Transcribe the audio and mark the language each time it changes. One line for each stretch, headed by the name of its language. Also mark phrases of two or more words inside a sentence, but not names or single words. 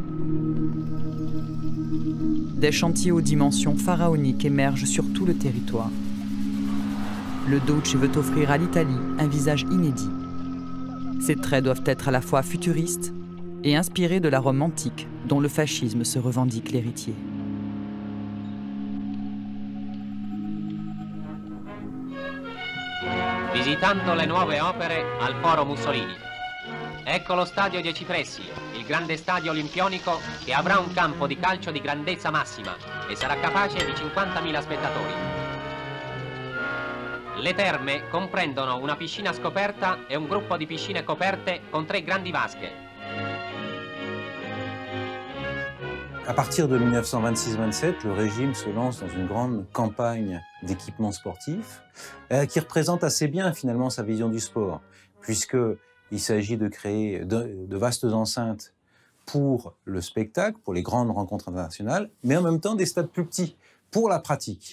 French: Des chantiers aux dimensions pharaoniques émergent sur tout le territoire. Le Duce veut offrir à l'Italie un visage inédit. Ses traits doivent être à la fois futuristes et inspirés de la Rome antique, dont le fascisme se revendique l'héritier.
Italian: Visitando le nuove opere al Foro Mussolini. Ecco lo stadio dei Cipressi, il grande stadio olimpionico che avrà un campo di calcio di grandezza massima e sarà capace di 50.000 spettatori. Le terme comprendono una piscina scoperta e un gruppo di piscine coperte con 3 grandi vasche.
French: À partir de 1926-27, le régime se lance dans une grande campagne d'équipement sportif qui représente assez bien finalement sa vision du sport, puisqu'il s'agit de créer de vastes enceintes pour le spectacle, pour les grandes rencontres internationales, mais en même temps des stades plus petits pour la pratique.